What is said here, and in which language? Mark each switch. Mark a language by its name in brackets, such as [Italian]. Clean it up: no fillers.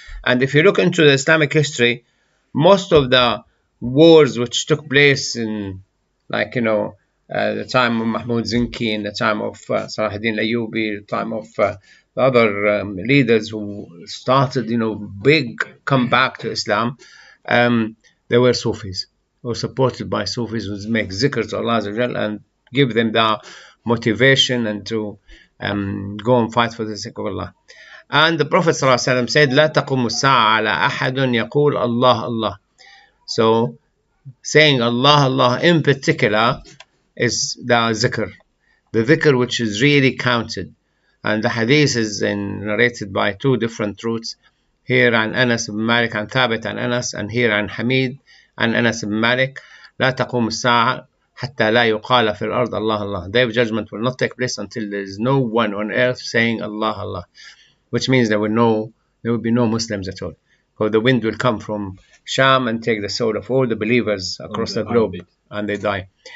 [English] And if you look into the Islamic history, most of the wars which took place in, the time of Mahmud Zinki, in the time of Salahuddin Ayyubi, the time of the other leaders who started, big comeback to Islam, they were Sufis, or supported by Sufis, who make zikr to Allah and give them the motivation and to go and fight for the sake of Allah. And the Prophet ﷺ said, [Arabic] لا تقوم الساعة على أحد يقول الله الله. [English] So saying Allah Allah in particular is the zikr, which is really counted. And the hadith is narrated by two different routes. Here [Arabic] عن أنس بن مالك عن ثابت عن أنس, [English] and here [Arabic] عن حميد عن أنس بن مالك لا تقوم الساعة حتى لا يقال في الأرض الله الله. [English] Day of judgment will not take place until there is no one on earth saying Allah Allah, which means there will be no Muslims at all. So the wind will come from Sham and take the soul of all the believers across the globe, and they die.